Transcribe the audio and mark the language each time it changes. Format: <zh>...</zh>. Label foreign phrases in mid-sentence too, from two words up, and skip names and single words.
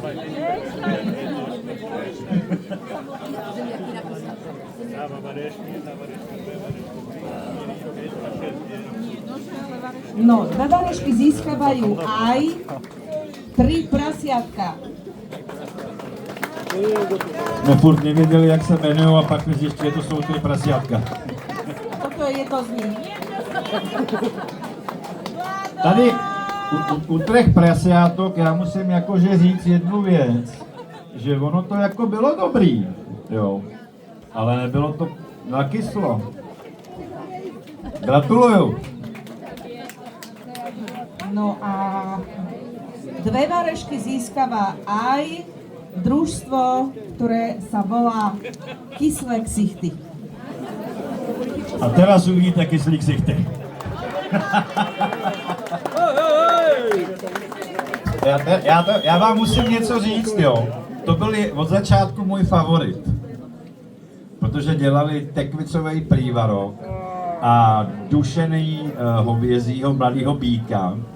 <sk>No, dve varešky získavajú aj 3 prasiatka.</sk> <cs>No furt nevěděli, jak se jmenují a pak mi zjistili, že to jsou 3 prasiatka.</cs> <sk>Toto je jedno z nich.</sk> <cs>Tady u 3 prasiátok já musím jakože říct jednu věc, že ono to jako bylo dobrý, jo, ale nebylo to nakyslo. Gratuluju.</cs> <sk>No a 2 varešky získava aj družstvo, ktoré sa volá Kyslé ksichty. A teraz uvidíte kyslík ksichty.</sk> <cs>Já vám musím něco říct, jo. To byl od začátku můj favorit. Protože dělali</cs> <sk>tekvicový prývarok</sk> <cs>a dušený hovězího mladýho býka.</cs>